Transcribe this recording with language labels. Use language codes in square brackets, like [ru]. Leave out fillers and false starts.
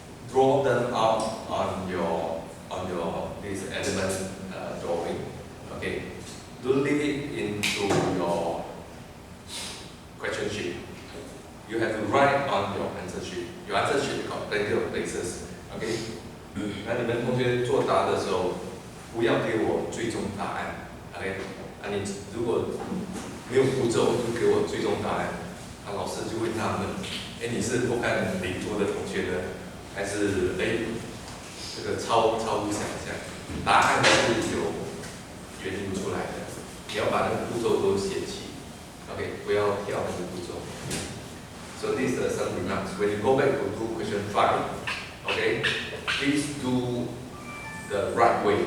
[en] Draw them out on your this element drawing. Okay, don't leave it into your question sheet. You have to write on your answer sheet. Your answer sheet got plenty of places. Okay. [zh] 那你们同学作答的时候，不要给我最终答案。 [en] OK。 [zh] 你如果没有步骤，就给我最终答案。老师就会纳闷，你是偷看邻桌的同学的，还是这个超乎想象？答案是有原因出来的。你要把那个步骤都写齐。 OK， 不要跳那个步骤。 [en] So these are some remarks. When you go back to do question 5, okay, please do the right way.